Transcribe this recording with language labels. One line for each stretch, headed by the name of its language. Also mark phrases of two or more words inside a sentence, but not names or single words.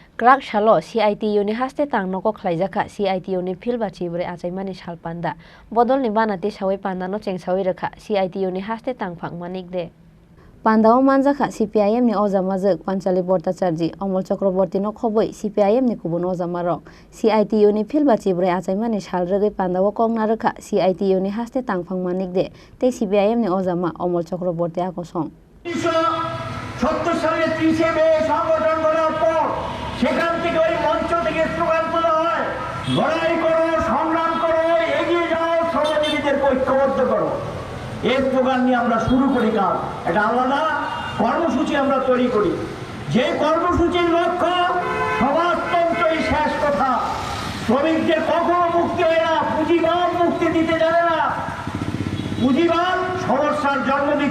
Kok Borok: Krak shalo CITU ni haste tang noko khlaijaka CITU ni phil bachi bre achaimani salpanda bodol ni banati sawai panda no chengsawai rakha CITU ni haste tang phangmanik de Pandao manjakha CPIM ni ojamajak Panchali Bhattacharya Amol Chakraborty no khoboi CPIM ni kubun ojamarok CITU ni phil bachi bre achaimani salrogoi Pandao kongna rakha CITU ni haste tang phangmanik de tei CPIM ni ojama Amol Chakraborty akosong
Bangla: 1970 সালে 30 মে সংগঠন করার পর সেখান থেকে ওই মঞ্চ থেকে স্লোগান তোলা হয় লড়াই করো সংগ্রাম করো এগিয়ে যাও শ্রমজীবীদেরকে ঐক্যবদ্ধ করো এই স্লোগান নিয়ে আমরা শুরু করি কাজ এটা আলাদা কর্মসূচি আমরা তৈরি করি যে কর্মসূচির লক্ষ্য সমাজতন্ত্রই শেষ কথা শ্রমিকদের কখনো মুক্তি হয় না পুঁজিবাদ মুক্তি দিতে জানে না পুঁজিবাদ সমস্যার জন্ম দিতে